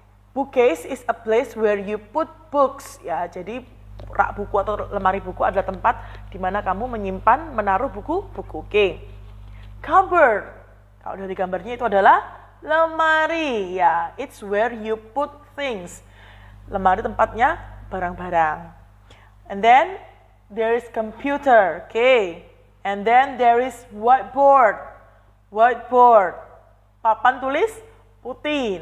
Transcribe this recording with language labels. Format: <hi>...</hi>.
<en>Bookcase is a place where you put books.</en> <id>Ya, jadi rak buku atau lemari buku adalah tempat di mana kamu menyimpan, menaruh buku-buku. Oke. Cupboard. Kalau dari gambarnya itu adalah lemari.</id> <en>Ya, it's where you put things.</en> <id>Lemari tempatnya barang-barang.</id> <en>And then there is computer. Okay. And then there is whiteboard.</en> <id>Whiteboard. Papan tulis putih.</id>